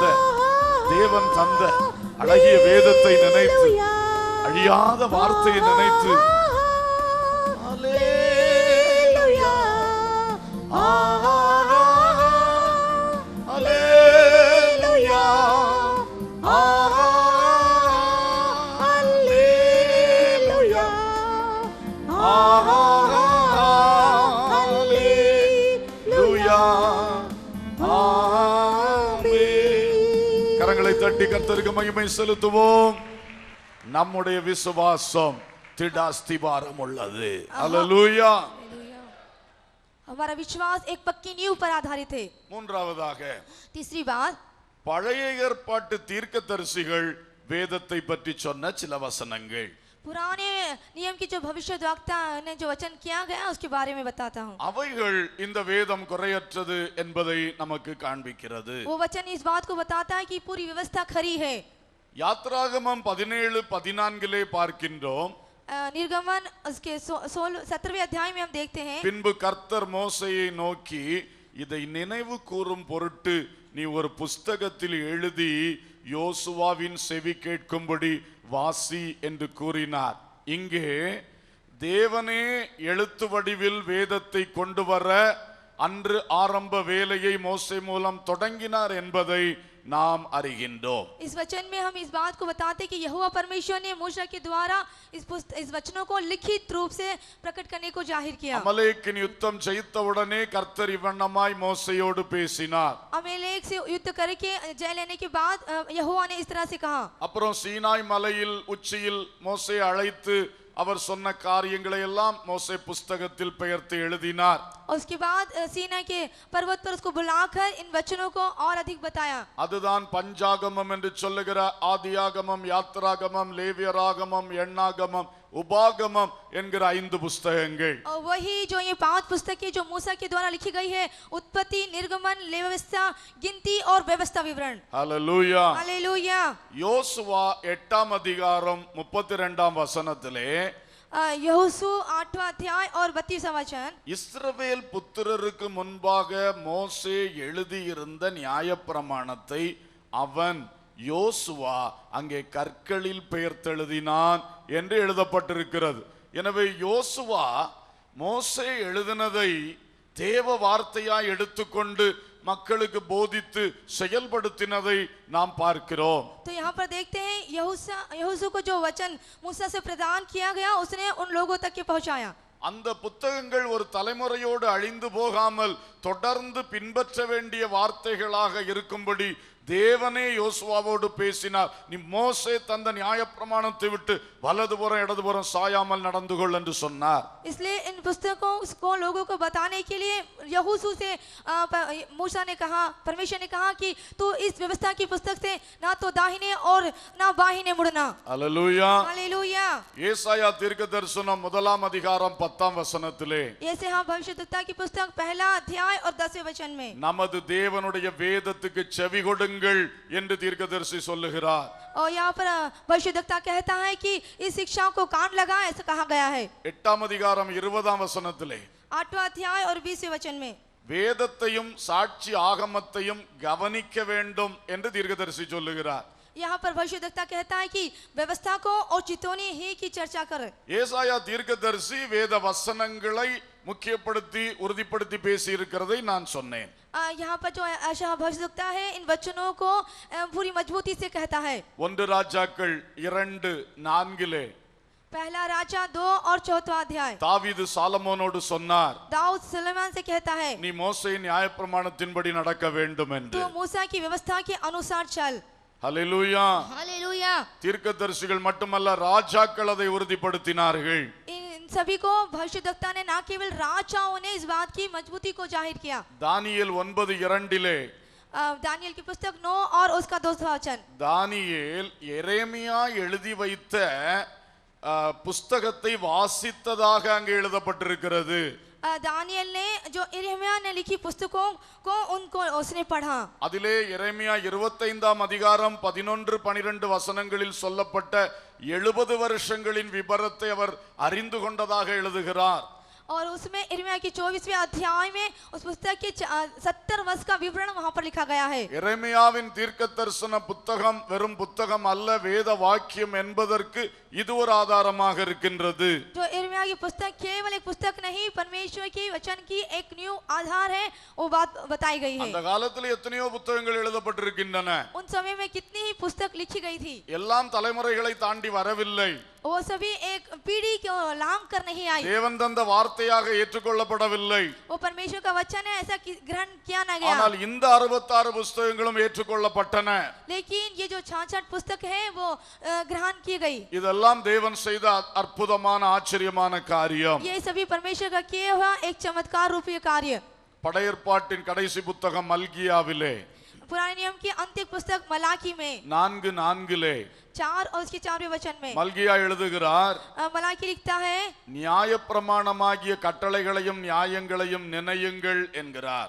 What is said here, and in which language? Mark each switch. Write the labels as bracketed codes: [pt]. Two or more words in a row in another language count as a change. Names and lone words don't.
[ta] தேவன் தந்த அழகிய வேதத்தை நினைத்து, அழியாத வார்த்தையை நினைத்து அல்லேலூயா, அல்லேலூயா, அல்லேலூயா, அல்லேலூயா. கரங்களை தட்டி கர்த்தருக்கு மகிமை செலுத்துவோம். நம்முடைய விசுவாசம் திடாஸ்திபாரம் உள்ளது. அல்லேலூயா. [hi] हमारा विश्वास एक पक्की नींव पर आधारित है. [ta] மூன்றாவதாக, [hi] तीसरी बात, [ta] பழைய ஏற்பாட்டு தீர்க்கதரிசிகள் வேதத்தை பற்றி சொன்ன சில வசனங்கள். [hi] पुराने नियम की जो भविष्यद्वक्ता ने जो वचन किया गया उसके बारे में बताता हूँ. [ta] அவைகள் இந்த வேதம் குறையற்றது என்பதை நமக்கு காண்பிக்கிறது. [hi] वो वचन इस बात को बताता है कि पूरी व्यवस्था खरी है. [ta] யாத்ராகமம் 17:14 பார்க்கின்றோம். [hi] निर्गमन उसके 17वें अध्याय में हम देखते हैं. [ta] பின்பு கர்த்தர் மோசேயை நோக்கி, இதை நினைவு கூறும் பொருட்டு நீ ஒரு புஸ்தகத்தில் எழுதி யோசுவாவின் செவி கேட்கும்படி வாசி என்று கூறினார். இங்கே தேவனே எழுத்து வடிவில் வேதத்தை கொண்டு வர அன்று ஆரம்ப வேலையை மோசே மூலம் தொடங்கினார் என்பதை நாம் அறிகின்றோம். [hi] इस वचन में हम इस बात को बताते कि यहोवा परमेश्वर ने मूसा के द्वारा इस वचनों को लिखित रूप से प्रकट करने को जाहिर किया. [ta] அமலேக்கின் யுத்தம் ஜெயித்தவுடனே கர்த்தர் இவ்வண்ணமாய் மோசேயோடு பேசினார். [hi] अमेलेक से युद्ध करके जय लेने के बाद यहोवा ने इस तरह से कहा. [ta] அப்புறம் சீனாய் மலையில் உச்சியில் மோசே அழைத்து அவர் சொன்ன காரியங்களை எல்லாம் மோசே புஸ்தகத்தில் பெயர்த்து எழுதினார். [hi] उसके बाद सीना के पर्वत पर उसको बुलाकर इन वचनों को और अधिक बताया. [ta] அதுதான் பஞ்சாகமம் என்று சொல்லுகிற ஆதியாகமம், யாத்ராகமம், லேவியராகமம், எண்ணாகமம், உபாகமம் என்கிற 5 புஸ்தகங்கள். [hi] और वही जो ये 5 पुस्तकें जो मूसा के द्वारा लिखी गई है, उत्पत्ति, निर्गमन, लेव्यवस्था, गिनती और व्यवस्था विवरण. [ta] ஹல்லேலூயா. [hi] हालेलुया. [ta] யோசுவா 8ஆம் அதிகாரம் 32ஆம் வசனத்திலே [hi] यहोशू 8वां अध्याय और 32वां वचन, [ta] இஸ்ரவேல் புத்திரருக்கு முன்பாக மோசே எழுதியிருந்த நியாயப்பிரமாணத்தை அவன் யோசுவா அங்கே கற்களில் பெயர்த்தெழுதினான் என்று எழுதப்பட்டிருக்கிறது. எனவே யோசுவா மோசே எழுதினதை தேவ வார்த்தையாய் எடுத்துக்கொண்டு மக்களுக்கு போதித்து செயல்படுத்தினதை நாம் பார்க்கிறோம். [hi] तो यहाँ पर देखते हैं यहोशू को जो वचन मूसा से प्रदान किया गया, उसने उन लोगों तक के पहुंचाया. [ta] அந்த புத்தகங்கள் ஒரு தலைமுறையோடு அழிந்து போகாமல் தொடர்ந்து பின்பற்ற வேண்டிய வார்த்தைகளாக இருக்கும்படி தேவனே யோசுவாவோடு பேசினார். நீ மோசே தந்த நியாயப்பிரமாணத்தை விட்டு வலதுபுறம் இடதுபுறம் சாயாமல் நடந்து கொள் என்று சொன்னார். [hi] इसलिए इन पुस्तकों को लोगों को बताने के लिए यहोशू से मूसा ने कहा, परमेश्वर ने कहा कि तू इस व्यवस्था की पुस्तक से ना तो दाहिने और ना बाहिने मुड़ना. [ta] அல்லேலூயா. [hi] हालेलुया. [ta] ஏசாயா தீர்க்கதரிசனம் 1ஆம் அதிகாரம் 10ஆம் வசனத்திலே [hi] ऐसे हम भविष्यद्वक्ता की पुस्तक 1 अध्याय और 10वें वचन में, [ta] நமது தேவனுடைய வேதத்துக்கு செவி கொடுங்கள் என்று தீர்க்கதரிசி சொல்லுகிறார். [hi] और यहाँ पर भविष्यद्वक्ता कहता है कि इस शिक्षा को कान लगा, ऐसा कहा गया है. [ta] 8ஆம் அதிகாரம் 20ஆம் வசனத்திலே [hi] 8वां अध्याय और 20वें वचन में, [ta] வேதத்தையும் சாட்சி ஆகமத்தையும் கவனிக்க வேண்டும் என்று தீர்க்கதரிசி சொல்லுகிறார். [hi] यहाँ पर भविष्यद्वक्ता कहता है कि व्यवस्था को और चितौनी ही की चर्चा कर. [ta] ஏசாயா தீர்க்கதரிசி வேத வசனங்களை முக்கியப்படுத்தி உறுதிப்படுத்தி பேசி இருக்கிறதை நான் சொன்னேன். [hi] यहाँ पर जो ऐसा भविष्यद्वक्ता है, इन वचनों को पूरी मजबूती से कहता है. [ta] 1 ராஜாக்கள் 2:4 [hi] पहला राजा 2 और 4वां अध्याय, [ta] தாவீது சாலமோனோடு சொன்னார், [hi] दाऊद सुलेमान से कहता है, [ta] நீ மோசேயின் நியாயப்பிரமாணத்தின்படி நடக்க வேண்டும் என்று. [hi] तू मूसा की व्यवस्था के अनुसार चल. [ta] ஹல்லேலூயா. [hi] हालेलुया. [ta] தீர்க்கதரிசிகள் மட்டுமல்ல, ராஜாக்கள் அதை உறுதிப்படுத்தினார்கள். [hi] इन सभी को भविष्यद्वक्ता ने, ना केवल राजाओं ने इस बात की मजबूती को जाहिर किया. [ta] தானியேல் 9:2 [hi] दानियल की पुस्तक 9 और उसका 2वां वचन, [ta] தானியேல் எரேமியா எழுதி வைத்த புஸ்தகத்தை வாசித்ததாக அங்கே எழுதப்பட்டிருக்கிறது. [hi] दानियल ने जो यिर्मयाह ने लिखी पुस्तकों को उनको उसने पढ़ा. [ta] அதிலே எரேமியா 25ஆம் அதிகாரம் 11-12 வசனங்களில் சொல்லப்பட்ட 70 வருஷங்களின் விபரத்தை அவர் அறிந்து கொண்டதாக எழுதுகிறார். [hi] और उसमें यिर्मयाह की 24वें अध्याय में उस पुस्तक के 70 वर्ष का विवरण वहां पर लिखा गया है. [ta] எரேமியாவின் தீர்க்கதரிசன புத்தகம் வெறும் புத்தகம் அல்ல, வேத வாக்கியம் என்பதற்கு இது ஒரு ஆதாரமாக இருக்கின்றது. [hi] जो यिर्मयाह की पुस्तक केवल एक पुस्तक नहीं, परमेश्वर की वचन की एक न्यू आधार है, वो बात बताई गई है. [ta] அந்த காலத்தில் எத்தனையோ புத்தகங்கள் எழுதப்பட்டிருக்கின்றன. [hi] उन समय में कितनी ही पुस्तक लिखी गई थी. [ta] எல்லாம் தலைமுறைகளை தாண்டி வரவில்லை. [hi] वो सभी एक पीढ़ी को लांग कर नहीं आई. [ta] தேவன் தந்த வார்த்தையாக ஏற்றுக்கொள்ளப்படவில்லை. [hi] वो परमेश्वर का वचन है, ऐसा ग्रहण किया ना गया. [ta] ஆனால் இந்த 66 புத்தகங்களும் ஏற்றுக்கொள்ளப்பட்டன. [hi] लेकिन ये जो 66 पुस्तक है वो ग्रहण की गई. [ta] இதெல்லாம் தேவன் செய்த அற்புதமான ஆச்சரியமான காரியம். [hi] ये सभी परमेश्वर का किया हुआ एक चमत्कार रूपी कार्य. [ta] படையற்பாட்டின் கடைசி புத்தகம் மல்கியாவிலே [hi] पुराने नियम की अंतिम पुस्तक मलाकी में [ta] 4:4 [hi] 4 और उसके 4वें वचन में [ta] மல்கியா எழுதுகிறார், [hi] मलाकी लिखता है, [ta] நியாயப்பிரமாணமாகிய கட்டளைகளையும் நியாயங்களையும் நினையுங்கள் என்கிறார்.